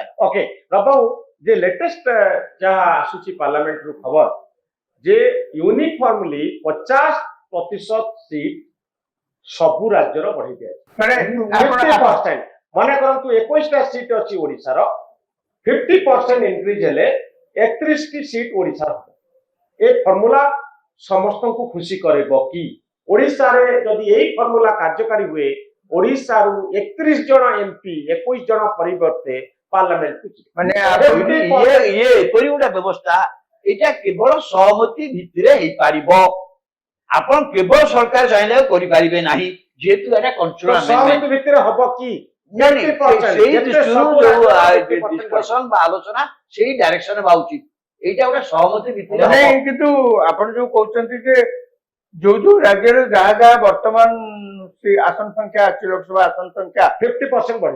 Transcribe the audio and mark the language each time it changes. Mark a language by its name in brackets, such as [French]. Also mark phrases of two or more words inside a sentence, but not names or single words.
[Odia] ଓକେ ବାବୁ ଯେ ଲେଟେଷ୍ଟ ଯାହା ଆସୁଛି ପାର୍ଲାମେଣ୍ଟ ରୁ ଖବର ଯେ ୟୁନିଫର୍ମଲି 50% ସିଟ୍ ସବୁ ରାଜ୍ୟର ବଢେଇ ଦିଆଯାଇଛି ମନେ କରନ୍ତୁ 21ଟା ସିଟ୍ ଅଛି ଓଡିଶାର 50% ଇନକ୍ରିଜ ହେଲେ 31ଟି ସିଟ୍ ଓଡିଶାର ହବ। ଏ ଫର୍ମୁଲା ସମସ୍ତଙ୍କୁ ଖୁସି କରିବ କି ଓଡିଶାରେ ଯଦି ଏଇ ଫର୍ମୁଲା କାର୍ଯ୍ୟକାରୀ ହୁଏ ଓଡିଶାରୁ 31 ଜଣ ଏମପି 21 ଜଣ ପରିବର୍ତ୍ତେ [Hindi] पार्लियामेंट को [Odia] ମାନେ ଇଏ ଏପରି ଗୋଟେ ବ୍ୟବସ୍ଥା ଏଇଟା କେବଳ ସହମତି ଭିତରେ ହେଇପାରିବ। ଆପଣ କେବଳ ସରକାର ଚାହିଁଲେ ଆଉ କରିପାରିବେ ନାହିଁ ଯେହେତୁ ଏଟା କଣ୍ଟ୍ରୋଲ ସହମତି ଭିତର ହବ କି ସେଇ ଦୃଷ୍ଟିରୁ ଯୋଉ ଡିସ୍କସନ ବା ଆଲୋଚନା ସେଇ ଡାଇରେକ୍ସନ ବାଉଛି ଏଇଟା ଗୋଟେ ସହମତି ଭିତରେ ହବ। ନାଇଁ କିନ୍ତୁ ଆପଣ ଯୋଉ କହୁଛନ୍ତି ଯେ ଯୋଉ ରାଜ୍ୟରେ ଯାହା ଯାହା ବର୍ତ୍ତମାନ ସେ ଆସନ ସଂଖ୍ୟା ଅଛି ଲୋକସଭା ଆସନ ସଂଖ୍ୟା 50% ବଢ଼ିବ